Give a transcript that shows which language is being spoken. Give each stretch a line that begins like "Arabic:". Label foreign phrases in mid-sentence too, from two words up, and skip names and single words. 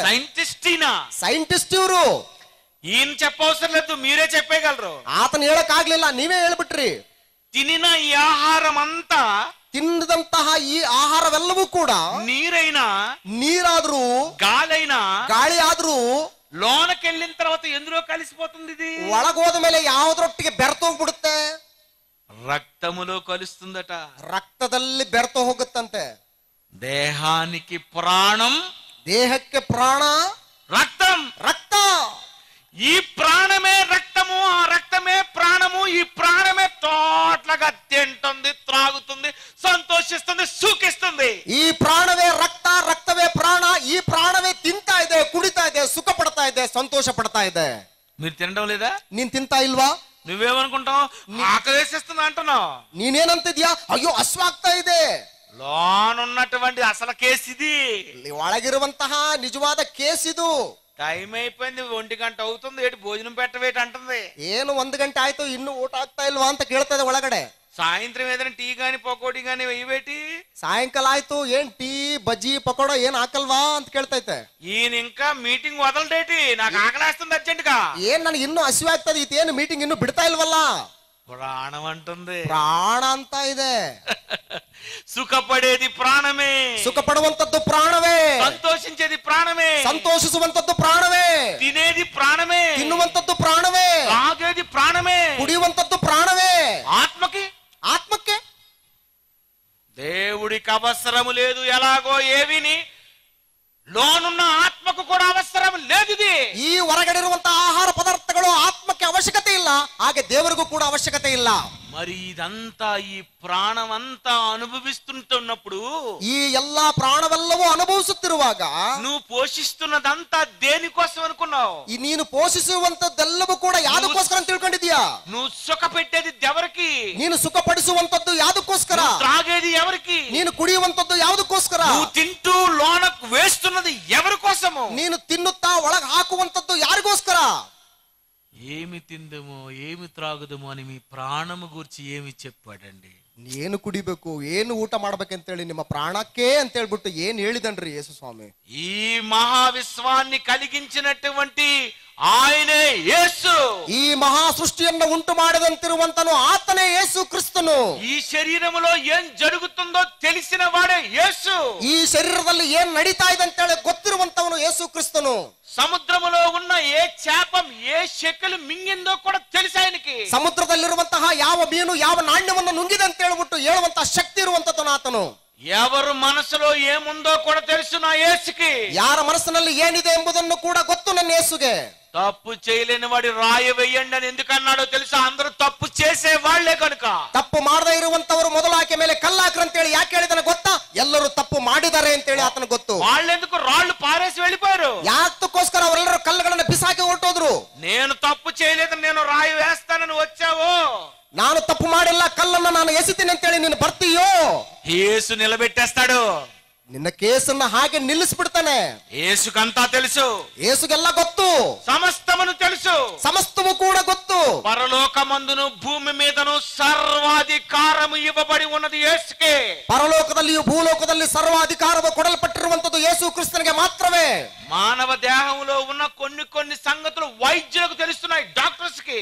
Telugu: సైంటిస్ట్
Kannada: ಇವರು.
Telugu: ఈయన చెప్పవసరం లేదు, మీరే చెప్పేయగలరు.
Kannada: ಆತನ ಹೇಳಕ್ ಆಗ್ಲಿಲ್ಲ, ನೀವೇ ಹೇಳ್ಬಿಟ್ರಿ.
Telugu: తినిన ఈ ఆహారం అంతా,
Kannada: ತಿಂದಂತಹ ಈ ಆಹಾರವೆಲ್ಲವೂ ಕೂಡ
Telugu: నీరైనా,
Kannada: ನೀರಾದ್ರೂ,
Telugu: గాలైనా,
Kannada: ಗಾಳಿ ಆದ್ರೂ
Telugu: లోనకెళ్ళిన తర్వాత ఎందులో కలిసిపోతుంది? ఇది
Kannada: ಒಳಗೋದ ಮೇಲೆ ಯಾವ್ದ್ರೊಟ್ಟಿಗೆ ಬೆರ್ತೋಗ್ಬಿಡುತ್ತೆ?
Telugu: రక్తములో కలుస్తుందట.
Kannada: ರಕ್ತದಲ್ಲಿ ಬೆರ್ತು ಹೋಗುತ್ತಂತೆ.
Telugu: దేహానికి ప్రాణం,
Kannada: ದೇಹಕ್ಕೆ ಪ್ರಾಣ,
Telugu: రక్తం,
Kannada: ರಕ್ತ.
Telugu: ఈ ప్రాణమే రక్తము, ఆ రక్తమే ప్రాణము. ఈ ప్రాణమే తోట్లగా తింటుంది, త్రాగుతుంది, సంతోషిస్తుంది, సుఖిస్తుంది.
Kannada: ಈ ಪ್ರಾಣವೇ ರಕ್ತ, ರಕ್ತವೇ ಪ್ರಾಣ. ಈ ಪ್ರಾಣವೇ ತಿಂತಾ ಇದೆ, ಕುಡಿತಾ ಇದೆ, ಸುಖ ಪಡ್ತಾ ಇದೆ, ಸಂತೋಷ ಪಡ್ತಾ ಇದೆ.
Telugu: మీరు తినడం లేదా?
Kannada: ನೀನ್ ತಿಂತಾ ಇಲ್ವಾ?
Telugu: నువ్వేమనుకుంటావు? ఆకలేసేస్తుంది అంటున్నావు.
Kannada: ನೀನೇನಂತಿದ್ಯಾ? ಅಯ್ಯೋ ಹಸ್ವಾಗ್ತಾ ಇದೆ.
Telugu: లోనున్నటువంటి అసలు కేసు ఇది.
Kannada: ಒಳಗಿರುವಂತಹ ನಿಜವಾದ ಕೇಸ್ ಇದು.
Telugu: టైం అయిపోయింది, 1 గంట అవుతుంది, ఏటి భోజనం పెట్టవేటి అంటుంది.
Kannada: ಏನು 1 ಗಂಟೆ ಆಯ್ತು, ಇನ್ನು ಊಟ ಆಗ್ತಾ ಇಲ್ವಾ ಅಂತ ಕೇಳ್ತದೆ ಒಳಗಡೆ.
Telugu: సాయంత్రం ఏదైనా టీ గాని పకోడీ గాని ఇవేటి?
Kannada: ಸಾಯಂಕಾಲ ಆಯ್ತು, ಏನ್ ಟೀ ಬಜ್ಜಿ ಪಕೋಡ ಏನ್ ಹಾಕಲ್ವಾ ಅಂತ ಕೇಳ್ತೈತೆ.
Telugu: ఈయన ఇంకా మీటింగ్ వదలడేటి, నాకు ఆకలేస్తుంది అర్జెంట్ గా.
Kannada: ಏನ್ ನನಗೆ ಇನ್ನೂ ಹಸಿವೆ ಆಗ್ತದೆ, ಇದೇನು ಮೀಟಿಂಗ್ ಇನ್ನು ಬಿಡ್ತಾ ಇಲ್ವಲ್ಲ?
Telugu: ప్రాణం అంటుంది,
Kannada: ಪ್ರಾಣ ಅಂತ ಇದೆ.
Telugu: సుఖపడేది ప్రాణమే,
Kannada: ಸುಖ ಪಡುವಂತದ್ದು ಪ್ರಾಣವೇ,
Telugu: సంతోషించేది ప్రాణమే,
Kannada: ಸಂತೋಷಿಸುವಂತದ್ದು ಪ್ರಾಣವೇ,
Telugu: తినేది ప్రాణమే,
Kannada: ತಿನ್ನುವಂತದ್ದು ಪ್ರಾಣವೇ,
Telugu: తాగేది ప్రాణమే,
Kannada: ಕುಡಿಯುವಂತದ್ದು ಪ್ರಾಣವೇ.
Telugu: ఆత్మకి,
Kannada: ಆತ್ಮಕ್ಕೆ
Telugu: దేవుడికి అవసరము లేదు. ఎలాగో ఏవిని లోనున్న ఆత్మకు కూడా అవసరం లేదు. ఇది
Kannada: ಈ ಹೊರಗಡೆ ಇರುವಂತಹ ಆಹಾರ ಪದಾರ್ಥಗಳು ಆತ್ಮಕ್ಕೆ ಅವಶ್ಯಕತೆ ಇಲ್ಲ, ಹಾಗೆ ದೇವರಿಗೂ ಕೂಡ ಅವಶ್ಯಕತೆ ಇಲ್ಲ.
Telugu: మరి ఇదంతా ఈ ప్రాణం అంతా అనుభవిస్తుంటున్నప్పుడు,
Kannada: ಈ ಎಲ್ಲಾ ಪ್ರಾಣವೆಲ್ಲವೂ ಅನುಭವಿಸುತ್ತಿರುವಾಗ
Telugu: నువ్వు పోషిస్తున్నదంతా దేనికోసం అనుకున్నావు?
Kannada: ಈ ನೀನು ಪೋಷಿಸುವಂತದ್ದೆಲ್ಲವೂ ಕೂಡ ಯಾದಕ್ಕೋಸ್ಕರ ಅಂತ ತಿಳ್ಕೊಂಡಿದ್ಯಾ?
Telugu: నువ్వు సుఖ పెట్టేది ఎవరికి?
Kannada: ನೀನು ಸುಖ ಪಡಿಸುವಂತದ್ದು ಯಾದಕ್ಕೋಸ್ಕರ?
Telugu: త్రాగేది ఎవరికి?
Kannada: ನೀನು ಕುಡಿಯುವಂತದ್ದು ಯಾವುದಕ್ಕೋಸ್ಕರ?
Telugu: నువ్వు తింటూ లోనకు వేస్తున్నది ఎవరి కోసము?
Kannada: ನೀನು ತಿನ್ನುತ್ತಾ ಒಳಗೆ ಹಾಕುವಂತದ್ದು ಯಾರಿಗೋಸ್ಕರ?
Telugu: ఏమి తిందమో ఏమి త్రాగుదమో అని మీ ప్రాణము గురించి ఏమి చెప్పాడండి?
Kannada: ಏನು ಕುಡಿಬೇಕು, ಏನು ಊಟ ಮಾಡ್ಬೇಕಂತೇಳಿ ನಿಮ್ಮ ಪ್ರಾಣಕ್ಕೆ ಅಂತ ಹೇಳ್ಬಿಟ್ಟು ಏನ್ ಹೇಳಿದನ್ರಿ ಯೇಸು ಸ್ವಾಮಿ.
Telugu: ఈ మహావిశ్వాన్ని కలిగించినటువంటి ఆయనే యేసు.
Kannada: ಈ ಮಹಾ ಸೃಷ್ಟಿಯನ್ನು ಉಂಟು ಮಾಡಿದಂತಿರುವಂತನು ಆತನೇ ಯೇಸು ಕ್ರಿಸ್ತನು.
Telugu: ఈ శరీరములో ఏం జరుగుతుందో తెలిసిన వాడే యేసు.
Kannada: ಈ ಶರೀರದಲ್ಲಿ ಏನ್ ನಡೀತಾ ಇದೆ ಅಂತೇಳಿ ಗೊತ್ತಿರುವಂತವನು ಯೇಸು ಕ್ರಿಸ್ತನು.
Telugu: సముద్రములో ఉన్న ఏ చేపం ఏ శెకలు మింగిందో కూడా తెలుసు ఆయనకి.
Kannada: ಸಮುದ್ರದಲ್ಲಿರುವಂತಹ ಯಾವ ಮೀನು ಯಾವ ನಾಣ್ಯವನ್ನು ನುಂಗಿದೆ ಅಂತ ಹೇಳ್ಬಿಟ್ಟು ಹೇಳುವಂತಹ ಶಕ್ತಿ ಇರುವಂತನು ಆತನು.
Telugu: ఎవరు మనసులో ఏముందో కూడా తెలుసు నా యేసుకి.
Kannada: ಯಾರ ಮನಸ್ಸಿನಲ್ಲಿ ಏನಿದೆ ಎಂಬುದನ್ನು ಕೂಡ ಗೊತ್ತು ನನ್ನ ಯೇಸುಗೆ.
Telugu: తప్పు చేయలేని వాడి రాయి వేయండి అని ఎందుకు అన్నాడో తెలుసా? అందరూ తప్పు చేసే వాళ్లే కనుక.
Kannada: ತಪ್ಪು ಮಾಡದೇ ಇರುವಂತವರು ಮೊದಲು ಆಕೆ ಮೇಲೆ ಕಲ್ಲಾಕ್ರ ಅಂತೇಳಿ ಯಾಕೆ ಹೇಳಿದನ ಗೊತ್ತಾ? ಎಲ್ಲರೂ ತಪ್ಪು ಮಾಡಿದ್ದಾರೆ ಅಂತೇಳಿ ಆತನ ಗೊತ್ತು.
Telugu: వాళ్ళెందుకు రాళ్లు పారేసి వెళ్ళిపోయారు?
Kannada: ಯಾತಕ್ಕೋಸ್ಕರ ಅವರೆಲ್ಲರೂ ಕಲ್ಲುಗಳನ್ನ ಬಿಸಾಕಿ ಹೊರಟೋದ್ರು.
Telugu: నేను తప్పు చేయలేదు, నేను రాయి వేస్తానని వచ్చావు.
Kannada: ನಾನು ತಪ್ಪು ಮಾಡಿಲ್ಲ, ಕಲ್ಲನ್ನ ನಾನು ಎಸಿತೀನಿ ಅಂತೇಳಿ ನೀನು ಬರ್ತೀಯೋ,
Telugu: యేసు నిలబెట్టేస్తాడు.
Kannada: ನಿನ್ನ ಕೇಸನ್ನ ಹಾಗೆ ನಿಲ್ಲಿಸ್ಬಿಡ್ತಾನೆ.
Telugu: యేసుకంతా తెలుసు,
Kannada: ಯೇಸುಗೆಲ್ಲ ಗೊತ್ತು,
Telugu: సమస్తమును తెలుసు.
Kannada: ಸಮಸ್ತವೂ ಕೂಡ ಗೊತ್ತು.
Telugu: పరలోకమందును భూమి మీదను సర్వాధికారము ఇవ్వబడి ఉన్నది యేసుకే.
Kannada: ಪರಲೋಕದಲ್ಲಿಯೂ ಭೂಲೋಕದಲ್ಲಿ ಸರ್ವಾಧಿಕಾರವು ಕೊಡಲ್ಪಟ್ಟಿರುವಂತದ್ದು ಯೇಸು ಕ್ರಿಸ್ತನಿಗೆ ಮಾತ್ರವೇ.
Telugu: మానవ దేహంలో ఉన్న కొన్ని సంగతులు వైద్యులకు తెలుస్తున్నాయి, డాక్టర్స్ కి.